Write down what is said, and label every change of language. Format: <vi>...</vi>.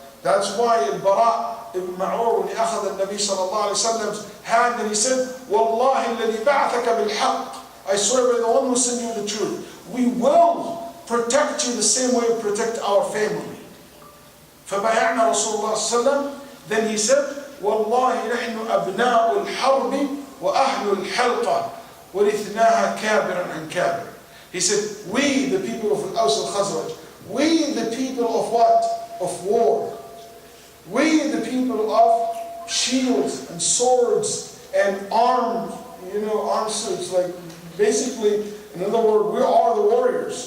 <en>That's why Al-Bara ibn Ma'ur, when he</en> <ar>أخذ النبي صلى الله عليه وسلم's</ar> <en>hand and he said,</en> <ar>وَاللَّهِ الَّذِي بَعْثَكَ بِالْحَقِّ,</ar> <en>I swear by the one who sent you the truth, we will protect you the same way we protect our family.</en> <ar>فبايعنا رسول الله صلى الله عليه وسلم.</ar> <en>Then he said,</en> <ar>والله نحن أبناء الحرب وأهل الحلقة ورثناها كابرا عن كابر.</ar> <en>He said, we the people of Al-Aws al-Khazraj, we the people of what? Of war. We the people of shields and swords and arms, arm suits. Like basically, in other words, we are the warriors.</en>